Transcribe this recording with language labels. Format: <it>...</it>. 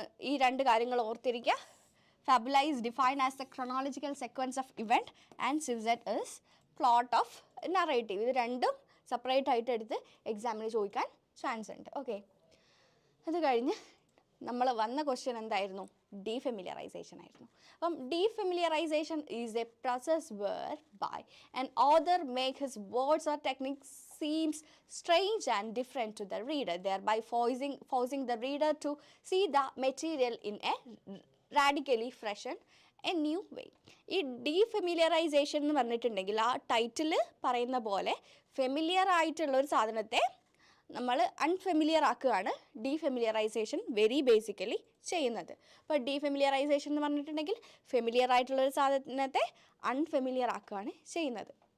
<ml>ഈ രണ്ട് കാര്യങ്ങൾ ഓർത്തിരിക്കുക.</ml> <en>Fabula is defined as the chronological sequence of event and syuzhet is plot of narrative.</en> <ml>ഇത് രണ്ടും സെപ്പറേറ്റ് ആയിട്ട് എടുത്ത് എക്സാമിന് ചോദിക്കാൻ ചാൻസ് ഉണ്ട്. ഓക്കെ, അത് കഴിഞ്ഞ് നമ്മൾ വന്ന ക്വസ്റ്റ്യൻ എന്തായിരുന്നു? ഡീഫെമിലിയറൈസേഷൻ ആയിരുന്നു.</ml> <en>അപ്പം defamiliarisation is a process whereby an author make his words or techniques seems strange and different to the reader, thereby forcing the reader to see the material in a radically fresh and a new way.</en> <ml>ഈ ഡീഫെമിലിയറൈസേഷൻ എന്ന് പറഞ്ഞിട്ടുണ്ടെങ്കിൽ ആ title പറയുന്ന പോലെ familiar ആയിട്ടുള്ള ഒരു സാധനത്തെ നമ്മൾ unfamiliar ആക്കുകയാണ് ഡീഫെമിലിയറൈസേഷൻ</ml> <en>very basically</en> <ml>ചെയ്യുന്നത്. അപ്പോൾ ഡീഫെമിലിയറൈസേഷൻ എന്ന് പറഞ്ഞിട്ടുണ്ടെങ്കിൽ ഫെമിലിയർ ആയിട്ടുള്ളൊരു സാധനത്തെ അൺഫെമിലിയർ ആക്കുകയാണ് ചെയ്യുന്നത്.</ml>